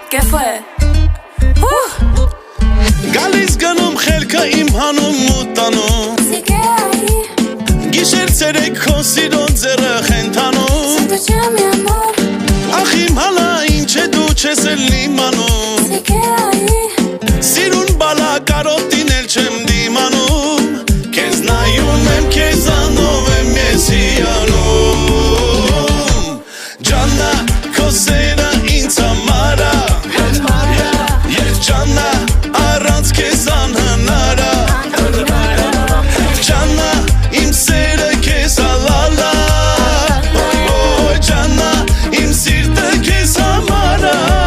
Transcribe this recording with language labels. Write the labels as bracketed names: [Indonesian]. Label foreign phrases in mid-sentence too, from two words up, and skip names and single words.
[Spanish] fue? [Armenian] Գալիս գնում խելքը իմ հանում ու տանում [Spanish] Sigue ahí, [Armenian] Գիշեր ցերեկ քո սիրուն ձեռը խենթանում [Spanish] siento ya mi amor. [Armenian] Ախ իմ հալա ինչ է դու չես էլ իմանում [Spanish] Sigue ahí, [Armenian] Սիրուն բալա կարոտին էլ չեմ դիմանում Քեզ նայում եմ քեզանով եմ ես հիանում Ջաննա քո սերը ինձ համար ա Եվ ջաննա առանց քեզ անհնար ա Ջաննա իմ սերը քեզ հալալա Օй ջաննա իմ սիրտը քեզ համար ա